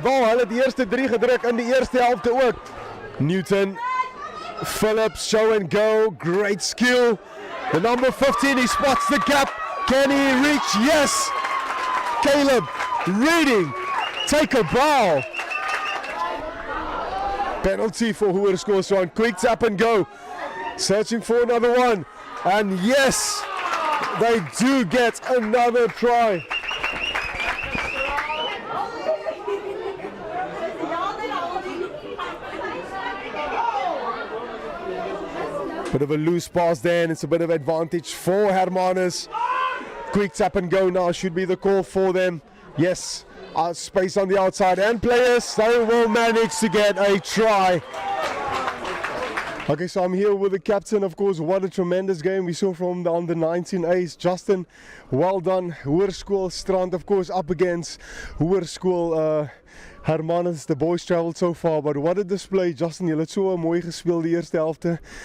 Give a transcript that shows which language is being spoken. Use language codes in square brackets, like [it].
[af] Wel, hulle het die eerste 3 gedruk in die eerste helfte ook. [en] Newton, Phillips, show and go, great skill. The number 15, he spots the gap. Can he reach? Yes. Caleb Reading, take a ball. Penalty for Hoërskoolstrand. Quick tap and go. Searching for another one. And yes, they do get another try. Bit of a loose pass there, and it's a bit of advantage for Hermanus. Quick tap and go now should be the call for them. Yes, space on the outside, and players, they will manage to get a try. Okay, so I'm here with the captain, of course. What a tremendous game we saw from the under-19 ace. Justin, well done. Hoërskoolstrand, of course, up against Hoërskool Hermanus. The boys traveled so far, but what a display. [af] Justin, jy het so mooi gespeel die eerste helfte.